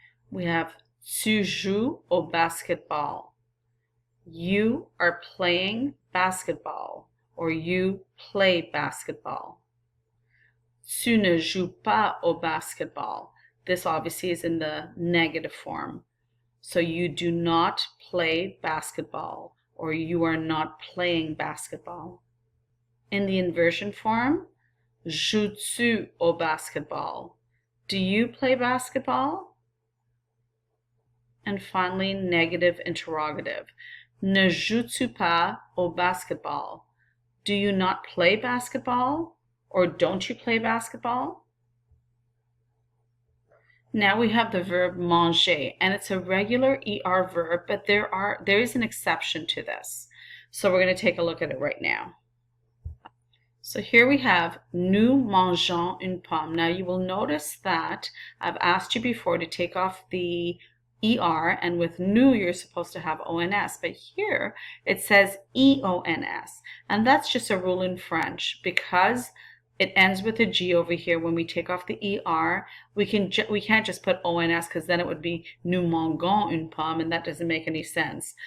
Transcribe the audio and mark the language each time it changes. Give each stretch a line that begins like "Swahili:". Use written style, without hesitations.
English: We have
French: tu joues au basketball.
English: You are playing basketball, or you play basketball.
French: Tu ne joues pas au basketball.
English: This obviously is in the negative form. So you do not play basketball, or you are not playing basketball. In the inversion form,
French: joues-tu au basketball?
English: Do you play basketball? And finally, negative interrogative.
French: Ne joues-tu pas au basketball?
English: Do you not play basketball? Or don't you play basketball? Now we have the verb manger, and it's a regular ER verb, but there is an exception to this. So we're going to take a look at it right now. So here we have
French: nous mangeons une pomme.
English: Now you will notice that I've asked you before to take off the ER, and with nous you're supposed to have ONS, but here it says EONS, and that's just a rule in French. Because it ends with a G over here, when we take off the ER, we can't just put ONS, because then it would be
French: nous mangeons une pomme,
English: and that doesn't make any sense.